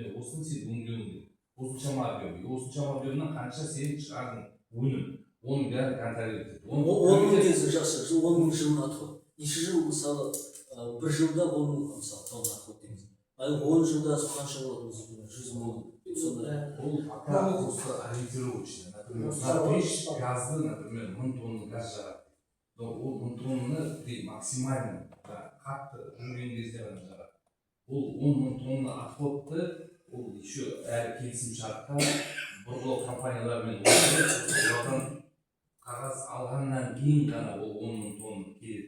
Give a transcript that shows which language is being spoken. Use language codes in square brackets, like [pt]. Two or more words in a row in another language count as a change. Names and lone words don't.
[kk] Осыны сен өңдеуің керек. Осыншама объемнан қанша сен шығардың өнім. Оның бәрін контролировать етеді. 10 мың кезі жақсы, 10 мың жылын отход. Неше жыл мысалы, бір жылда 10 мың мысалы тонна отход дейміз. 10 жылда қанша болады өзі 100 мың. [ru] Ол пока просто ориентировочный. Например, на печь [kk] газды, например, 1000 тонна газ жағады. Ол 1000 тоннаны максимально қатты жүрген кезде ғана жағады. Ол 10 мың тонна отходты ол еще әрі келісім шартта бұрғылау компанияларымен олардан қағаз алғаннан кейін ғана ол 10 мың тонна келеді.